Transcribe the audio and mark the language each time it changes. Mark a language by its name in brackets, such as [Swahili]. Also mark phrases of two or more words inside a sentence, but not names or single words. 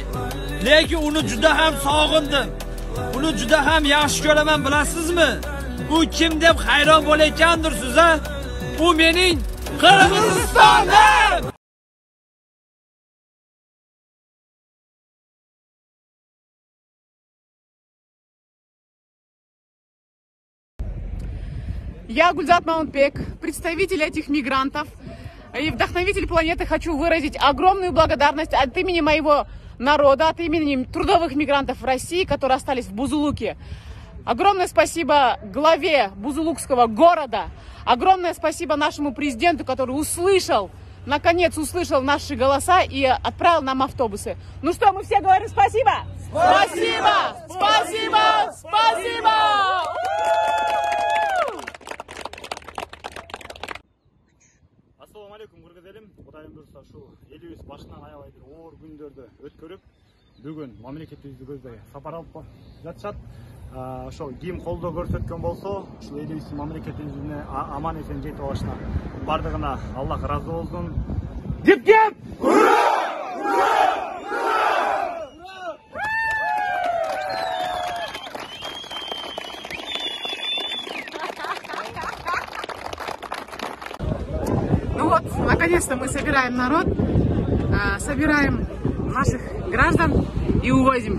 [Uzbek] Lekin uni juda ham sog'indim. Uni juda ham yaxshi ko'raman, bilasizmi? U kim deb hayron bo'layotgandirsiz, ha? U mening Qirg'izistonім! [Russian] Я Гульзат Маунтбек, представитель этих мигрантов и вдохновитель планеты. Хочу выразить огромную благодарность от имени моего народа, от имени трудовых мигрантов в России, которые остались в Бузулуке. Огромное спасибо главе Бузулукского города. Огромное спасибо нашему президенту, который наконец услышал наши голоса и отправил нам автобусы. Ну что, мы все говорим спасибо? Спасибо! Спасибо! Спасибо! [Arabic] السلام عليكم [Kyrgyz] Кыргыз элим. Кудайым дурса шу элибиз башынан aябай бир оор күндөрдү өткөрүп, бүгүн мамлекетибизди көздөй сапар алып жатышат. Ошо ким колдоо көрсөткөн болсо, ушул элибиздин мамлекетибизге аман эсен жетип алышына бардыгына Аллах ыраазы болсун. Кеп! [Russian] Ура! Ну вот, наконец-то мы собираем народ, собираем наших граждан и увозим.